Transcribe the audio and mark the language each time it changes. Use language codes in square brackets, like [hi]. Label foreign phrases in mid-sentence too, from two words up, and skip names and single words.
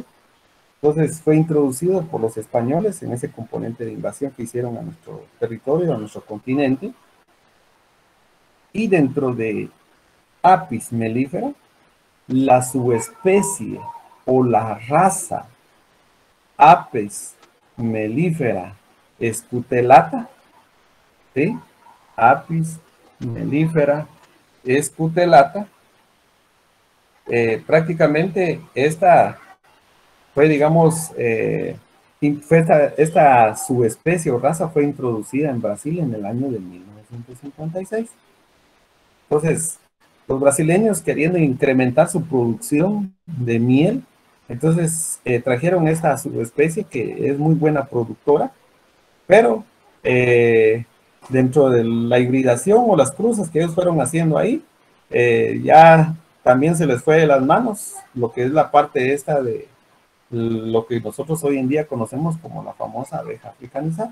[es] Entonces fue introducido por los españoles en ese componente de invasión que hicieron a nuestro territorio, a nuestro continente. Y dentro de Apis mellifera, la subespecie o la raza Apis mellifera escutellata, ¿sí? Apis mellifera escutellata, prácticamente esta fue, digamos, fue esta subespecie o raza fue introducida en Brasil en el año de 1956. Entonces, los brasileños queriendo incrementar su producción de miel, entonces trajeron esta subespecie que es muy buena productora, pero dentro de la hibridación o las cruzas que ellos fueron haciendo ahí, ya también se les fue de las manos lo que es la parte esta de lo que nosotros hoy en día conocemos como la famosa abeja africanizada.